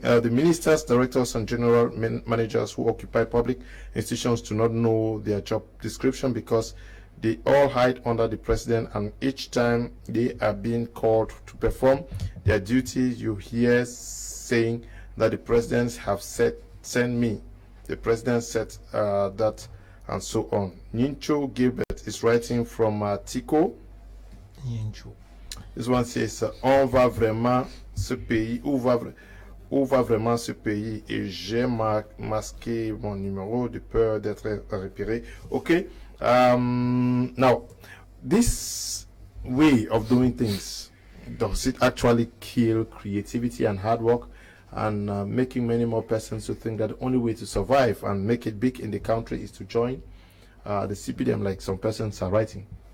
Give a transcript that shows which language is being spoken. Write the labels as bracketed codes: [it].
[en] The ministers, directors, and general managers who occupy public institutions do not know their job description because they all hide under the president, and each time they are being called to perform their duty, you hear saying that the presidents have said, "Send me." The president said that, and so on. Nincho Gilbert is writing from Tico. Nincho. [fr] This one says, "On va vraiment ce pays, où va vraiment ce pays, et j'ai masqué mon numéro de peur d'être repéré." [en] Okay. Now, this way of doing things, does it actually kill creativity and hard work, and making many more persons to think that the only way to survive and make it big in the country is to join the CPDM, like some persons are writing?